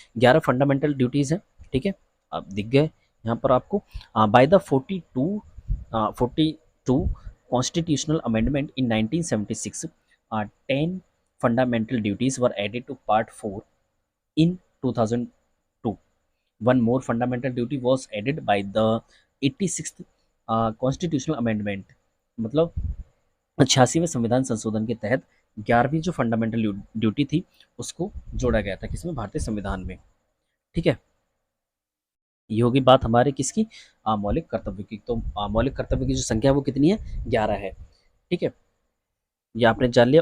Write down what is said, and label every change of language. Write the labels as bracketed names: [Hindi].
[English] 11 fundamental duties हैं। [Hindi] ठीक है, अब दिख गए यहाँ पर आपको, [English] By the 42 constitutional amendment in 1976, 10 fundamental duties were added to part 4 in 2002. One more fundamental duty was added by the 86th constitutional amendment. [Hindi] मतलब 86वें संविधान संशोधन के तहत 11वीं जो फंडामेंटल ड्यूटी थी, उसको जोड़ा गया था किसमें, भारतीय संविधान में। ठीक है, ये होगी बात हमारे किसकी, मौलिक कर्तव्य की। तो मौलिक कर्तव्य की जो संख्या है वो कितनी है, 11 है। ठीक है, ये आपने जान लिया।